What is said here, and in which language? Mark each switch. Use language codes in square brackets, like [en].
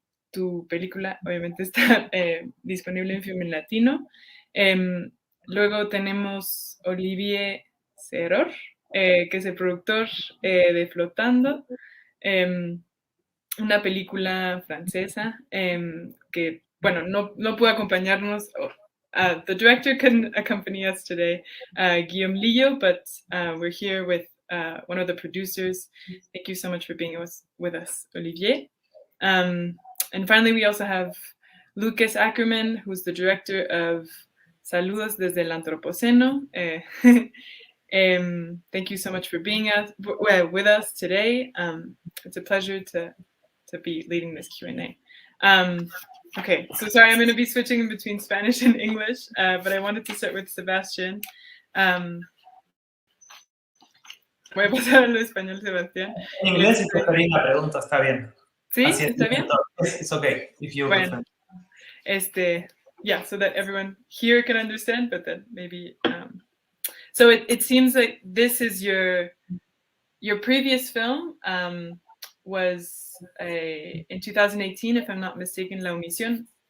[es] Tu película obviamente está disponible en Film en Latino. Luego tenemos Olivier Séror, que es el productor de Flotando, una película francesa que, bueno, no pudo acompañarnos. [en] The director couldn't accompany us today, Guillaume Lillo, but we're here with one of the producers. Thank you so much for being with us, Olivier. And finally, we also have Lucas Ackermann, who's the director of Saludos desde el Anthropocene. Thank you so much for being with us today. It's a pleasure to be leading this Q&A. Okay, so sorry, I'm going to be switching in between Spanish and English, but I wanted to start with Sebastián. [es] Voy a pasar a lo español, Sebastián. En inglés, si preferís la pregunta, está bien. ¿Sí? Así es. ¿Está bien? [en] It's okay if you [es] Bueno, [en] prefer. Yeah, so that everyone here can understand, but then maybe. So it seems like this is your previous film was in 2018, if I'm not mistaken, La Omisión.